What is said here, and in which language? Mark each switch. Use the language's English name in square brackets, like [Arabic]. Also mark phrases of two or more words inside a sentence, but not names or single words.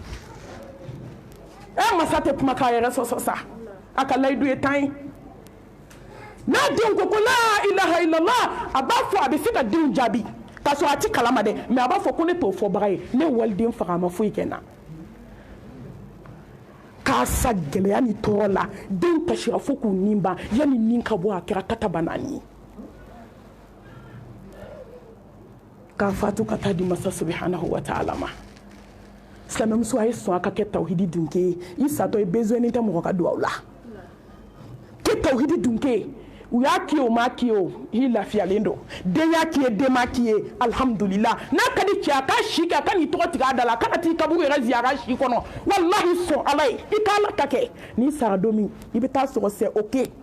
[Bambara] masa tɛ kuma k'a yɛrɛ sɔsɔ sa a ka layidu ye 10 ye n'a den ko [Arabic] لا إله إلا الله [Bambara] a b'a fɔ a bɛ se ka denw jaabi k'a sɔrɔ a ti kalama dɛ mais a b'a fɔ ko ne t'o fɔbaga ye ne waliden faga a ma foyi kɛ n na k'a sa gɛlɛya ni tɔɔrɔ la den kasira fo k'u nin ban yanni nin ka bɔ a kɛra kataba naani k'a fatu ka taa di masa [Arabic] سبحانه و [Bambara] ta'ala ma silamɛmuso a ye sɔn a ka kɛ tawhidi dunke ye i satɔ i besoin tɛ mɔgɔ ka duwawu la kɛ tawhidi dunke ye u y'a k'i o ma k'i o i lafiyalen don den y'a k'i ye den ma k'i ye alhamdulillah n'a ka di cɛ a ka si kɛ a ka n'i tɔgɔ tigɛ a da la a kana t'i kaburu yɛrɛ ziyara si kɔnɔ wallahi sɔn ala ye i ka ala ta kɛ n'i sara don min i bɛ taa sɔrɔ [French] c'est ok